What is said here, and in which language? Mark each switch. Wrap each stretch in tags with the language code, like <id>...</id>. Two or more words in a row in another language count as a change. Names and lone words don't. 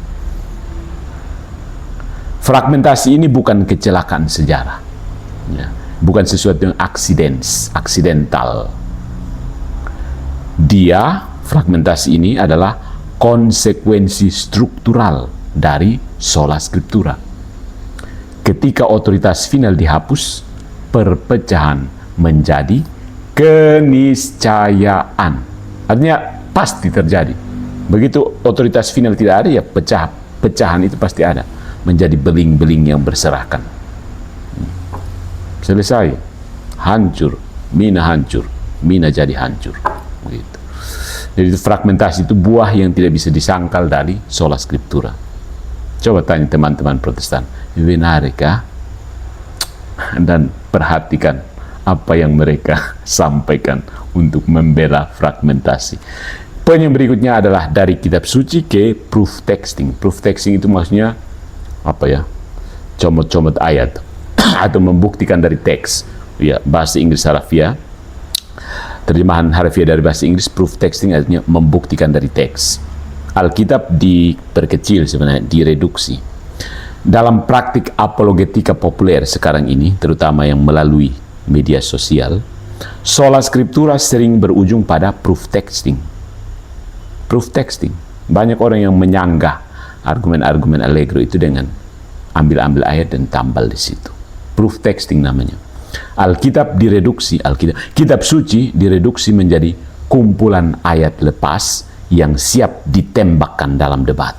<id>Fragmentasi ini bukan kecelakaan sejarah, ya, bukan sesuatu yang aksidental. Fragmentasi ini adalah konsekuensi struktural dari</id> <la>sola scriptura.</la> <id>Ketika otoritas final dihapus, perpecahan menjadi keniscayaan. Artinya pasti terjadi. Begitu otoritas final tidak ada, ya pecahan itu pasti ada. Menjadi beling-beling yang berserakan. Selesai. Hancur. Mina jadi hancur. Begitu. Jadi fragmentasi itu buah yang tidak bisa disangkal dari</id> <la>sola scriptura.</la> <id>Coba tanya teman-teman Protestan, benarkah? Dan perhatikan apa yang mereka sampaikan untuk membela fragmentasi. Poin yang berikutnya adalah dari kitab suci ke</id> <en>proof texting. Proof texting</en> <id>itu maksudnya apa ya? Comot-comot ayat atau membuktikan dari teks. Ya, bahasa Inggris harafiah. Terjemahan harfiah dari bahasa Inggris,</id> <en>proof texting</en> <id>artinya membuktikan dari teks. Alkitab diperkecil sebenarnya, direduksi. Dalam praktik apologetika populer sekarang ini, terutama yang melalui media sosial,</id> <la>sola scriptura</la> <id>sering berujung pada</id> <en>proof texting. Proof texting.</en> <id>Banyak orang yang menyanggah argumen-argumen Allegro itu dengan ambil-ambil ayat dan tambal di situ.</id> <en>Proof texting</en> <id>namanya. Kitab suci direduksi menjadi kumpulan ayat lepas yang siap ditembakkan dalam debat.</id>